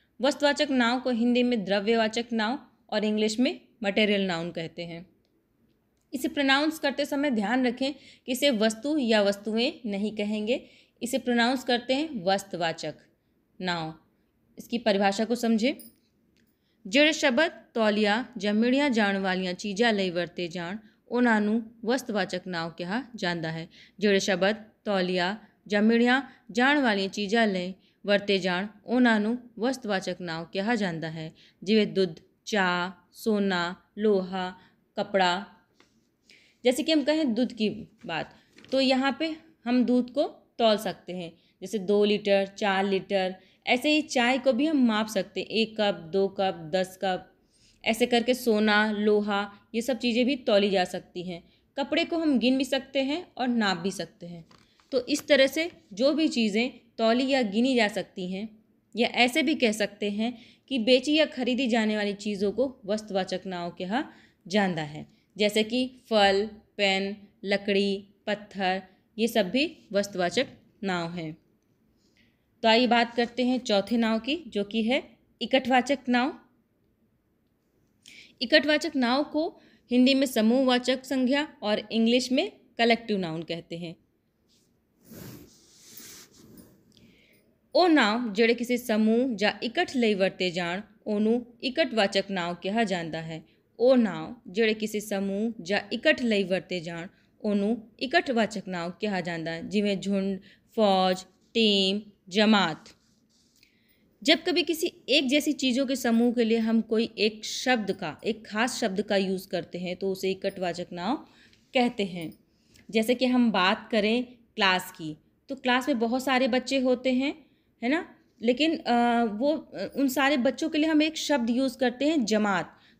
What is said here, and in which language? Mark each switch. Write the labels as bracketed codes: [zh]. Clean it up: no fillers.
[hi] वस्तुवाचक नाव को हिंदी में द्रव्यवाचक नाव और इंग्लिश में मटेरियल नाउन कहते हैं। इसे प्रोनाउंस करते समय ध्यान रखें कि इसे वस्तु या वस्तुएं नहीं कहेंगे, इसे प्रोनाउंस करते हैं वस्तुवाचक नाव। इसकी परिभाषा को समझे। [pa] ਜਿਹੜੇ ਸ਼ਬਦ ਤੌਲੀਆ ਜਾਂ ਮਿਣੀਆਂ ਜਾਣ ਵਾਲੀਆਂ ਚੀਜ਼ਾਂ ਲਈ ਵਰਤੇ ਜਾਣ ਉਹਨਾਂ ਨੂੰ ਵਸਤੂਵਾਚਕ ਨਾਂਵ ਕਿਹਾ ਜਾਂਦਾ ਹੈ। ਜਿਹੜੇ ਸ਼ਬਦ ਤੌਲੀਆ ਜਾਂ ਮਿਣੀਆਂ ਜਾਣ ਵਾਲੀਆਂ ਚੀਜ਼ਾਂ ਲਈ ਵਰਤੇ ਜਾਣ ਉਹਨਾਂ ਨੂੰ ਵਸਤੂਵਾਚਕ ਨਾਂਵ ਕਿਹਾ ਜਾਂਦਾ ਹੈ। ਜਿਵੇਂ ਦੁੱਧ, ਚਾਹ, सोना, लोहा, कपड़ा। [hi] जैसे कि हम कहें दूध की बात, तो यहाँ पे हम दूध को तौल सकते हैं। जैसे 2 लीटर, 4 लीटर। ऐसे ही चाय को भी हम माप सकते हैं, 1 कप, 2 कप, 10 कप। ऐसे करके सोना, लोहा, ये सब चीज़ें भी तौली जा सकती हैं। कपड़े को हम गिन भी सकते हैं और नाप भी सकते हैं। तो इस तरह से जो भी चीज़ें तौली या गिनी जा सकती हैं, या ऐसे भी कह सकते हैं कि बेची या खरीदी जाने वाली चीज़ों को वस्तुवाचक नांव कहा जाता है। जैसे कि फल, पेन, लकड़ी, पत्थर, ये सब भी वस्तुवाचक नांव हैं। तो आइए बात करते हैं चौथे नांव की, जो कि है इकटवाचक नांव। इकटवाचक नांव को हिंदी में समूहवाचक संज्ञा और इंग्लिश में कलेक्टिव नाउन कहते हैं। [pa] ਉਹ ਨਾਂਵ ਜਿਹੜੇ ਕਿਸੇ ਸਮੂਹ ਜਾਂ ਇਕੱਠ ਲਈ ਵਰਤੇ ਜਾਣ ਉਹਨੂੰ ਇਕਟਵਾਚਕ ਨਾਂਵ ਕਿਹਾ ਜਾਂਦਾ ਹੈ। ਉਹ ਨਾਂਵ ਜਿਹੜੇ ਕਿਸੇ ਸਮੂਹ ਜਾਂ ਇਕੱਠ ਲਈ ਵਰਤੇ ਜਾਣ ਉਹਨੂੰ ਇਕੱਠਵਾਚਕ ਨਾਂਵ ਕਿਹਾ ਜਾਂਦਾ ਹੈ, ਜਿਵੇਂ झुंड, फौज, टीम, जमात। [hi] जब कभी किसी एक जैसी चीज़ों के समूह के लिए हम कोई एक शब्द का, एक खास शब्द का यूज़ करते हैं तो उसे इकट्ठवाचक नांव कहते हैं। जैसे कि हम बात करें क्लास की, तो क्लास में बहुत सारे बच्चे होते हैं, है ना, लेकिन वो उन सारे बच्चों के लिए हम एक शब्द यूज़ करते हैं जमात।